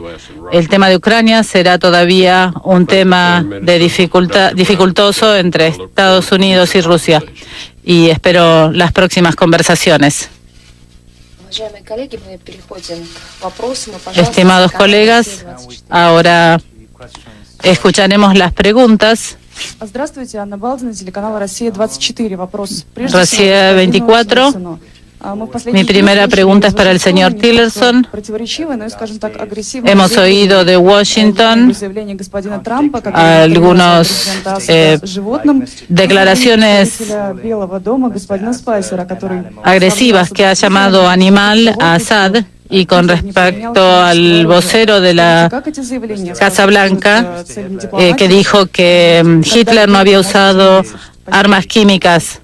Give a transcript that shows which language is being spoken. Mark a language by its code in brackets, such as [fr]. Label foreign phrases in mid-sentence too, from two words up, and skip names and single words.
[es] El tema de Ucrania será todavía un tema de dificultoso entre Estados Unidos y Rusia, y espero las próximas conversaciones. Estimados colegas, ahora escucharemos las preguntas. [ru] Здравствуйте, Анна Балдина, телеканал «Россия-24». Вопрос. Россия 24. [es] Mi primera pregunta es para el señor Tillerson. Hemos oído de Washington algunas declaraciones agresivas que ha llamado animal a Assad, y con respecto al vocero de la Casa Blanca, que dijo que Hitler no había usado armas químicas.